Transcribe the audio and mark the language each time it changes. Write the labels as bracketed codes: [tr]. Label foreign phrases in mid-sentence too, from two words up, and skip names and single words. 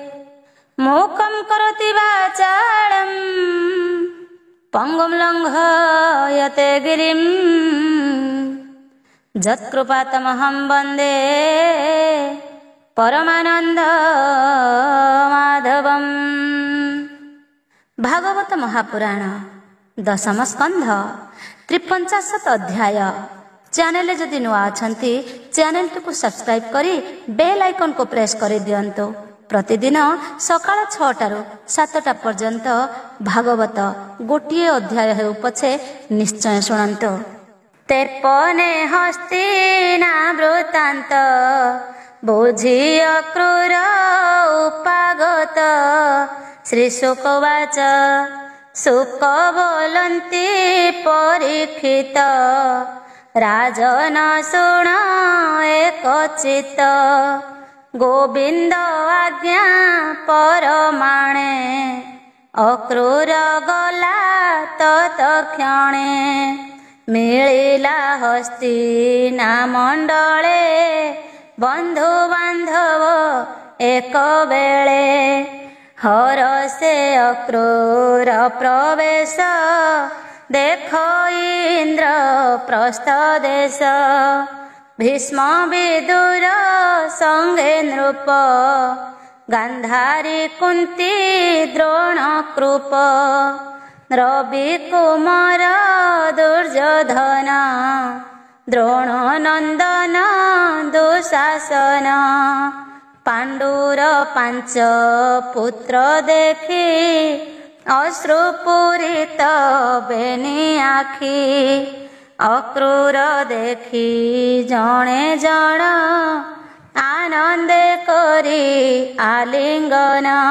[sa] मूकं करोति वाचालं पङ्गुं लङ्घयते गिरिं यत्कृपातमहं वन्दे परमानन्दमाधवम्। [or] ଭାଗବତ ମହାପୁରାଣ ଦଶମ ସ୍କନ୍ଧ 53 ଅଧ୍ୟାୟ। ଚ୍ୟାନେଲ ଯଦି ନୂଆ ଅଛନ୍ତି ଚ୍ୟାନେଲ କୁ ସବସ୍କ୍ରାଇବ କରି [en] bell icon [or] କୁ ପ୍ରେସ କର ଦିଅନ୍ତୁ। ପ୍ରତିଦିନ ସକାଳ 6ଟାରୁ 7ଟା ପର୍ଯ୍ୟନ୍ତ ଭାଗବତ ଗୋଟେ ଅଧ୍ୟାୟ ହେଉ ପଛେ ନିଶ୍ଚୟ ଶୁଣନ୍ତୁ। ତେର୍ପନେ ହସ୍ତିନା ବୃତ୍ତାନ୍ତ ବୁଝି ଅକ୍ରୂର ଉପାଗତ। [sa] श्री शुकवाच [or] ଶୁକ ବୋଲନ୍ତି ପରୀକ୍ଷିତ ରାଜନ ଶୁଣ ଏକଚିତ। ଗୋବିନ୍ଦ ଆଜ୍ଞା ପରମାଣେ ଅକ୍ରୂର ଗଲା ତତ୍କ୍ଷଣେ। ମିଳିଲା ହସ୍ତିନା ମଣ୍ଡଳେ ବନ୍ଧୁ ବାନ୍ଧବ ଏକ ବେଳେ। ହରଷେ ଅକ୍ରୂର ପ୍ରବେଶ ଦେଖ ଇନ୍ଦ୍ର ପ୍ରସ୍ଥ ଦେଶ। ଭୀଷ୍ମ ବିଦୁର ସଙ୍ଗେ ନୃପ ଗାନ୍ଧାରୀ କୁନ୍ତୀ ଦ୍ରୋଣ କୃପ। ରବି କୁମାର ଦୁର୍ଯ୍ୟୋଧନ ଦ୍ରୋଣ ନନ୍ଦନ ଦୁଶାସନ। ପାଣ୍ଡୁର 5 ପୁତ୍ର ଦେଖି ଅଶ୍ରୁପୂରିତ ବେନି ଆଖି। ଅକ୍ରୂର ଦେଖି ଜଣେ ଜଣ ଆନନ୍ଦେ କରି ଆଲିଙ୍ଗନ।